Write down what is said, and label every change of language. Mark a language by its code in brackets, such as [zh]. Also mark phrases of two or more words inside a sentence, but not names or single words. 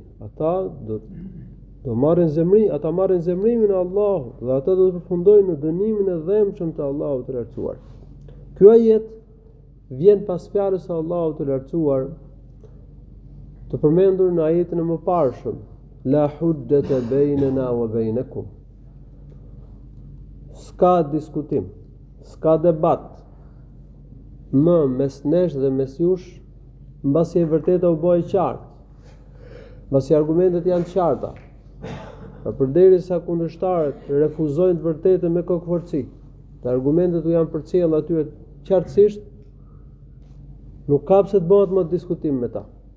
[sq] Ata do marrin zemrimin e Allahut dhe ata do të përfundojnë në dënimin e dhëmshëm të Allahut të lartësuar. Ky ajet vjen pas fjalës së Allahut të lartësuar të përmendur në ajetin e mëparshëm: [ar] لا حجة بيننا وبينكم. [sq] S'ka diskutim, s'ka debat më mes nesh dhe mes jush, mbasi e vërteta u bë e qartë, mbasi argumentet janë të qarta. Përderisa kundërshtarët refuzojnë të vërtetën me kokëforci, të argumentet u janë përcjellë atyre qartësisht, nuk ka pse të bëhet më diskutim me ta.